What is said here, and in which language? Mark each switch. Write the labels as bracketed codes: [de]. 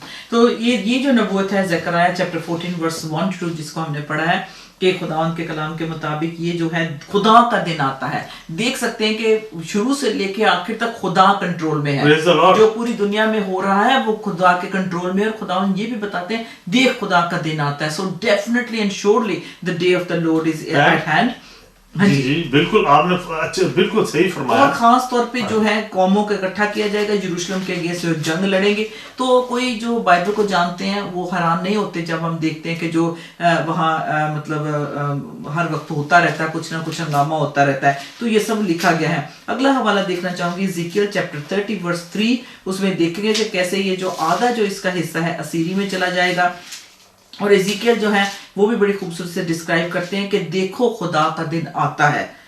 [ur] تو یہ جو نبوت ہے زکریا چیپٹر 14 ورس 1-2 جس کو ہم نے پڑھا ہے کہ خداوند کے کلام کے مطابق یہ جو ہے خدا کا دن آتا ہے. دیکھ سکتے ہیں کہ شروع سے لے کے آخر تک خدا کنٹرول میں ہے, جو پوری دنیا میں ہو رہا ہے وہ خدا کے کنٹرول میں, اور خداوند یہ بھی بتاتے ہیں دیکھ خدا کا دن آتا ہے. So definitely and surely [en] the day of the Lord is at hand. [ur] جی بالکل, آپ نے بالکل صحیح فرمایا. اور خاص طور پہ جو ہے قوموں کو اکٹھا کیا جائے گا, یروشلم کے اگینسٹ جو جنگ لڑیں گے. تو کوئی جو بائبل کو جانتے ہیں وہ حیران نہیں ہوتے جب ہم دیکھتے ہیں کہ جو وہاں مطلب ہر وقت ہوتا رہتا ہے, کچھ نہ کچھ ہنگامہ ہوتا رہتا ہے. تو یہ سب لکھا گیا ہے. اگلا حوالہ دیکھنا چاہوں گی ایزیکیل چیپٹر 30 ورس 3. اس میں دیکھیں گے کہ کیسے یہ جو آدھا جو اس کا حصہ ہے اسیری میں چلا جائے گا. اور ایزیکیل جو ہے وہ بھی بڑی خوبصورت سے ڈسکرائب کرتے ہیں کہ دیکھو خدا کا دن آتا ہے.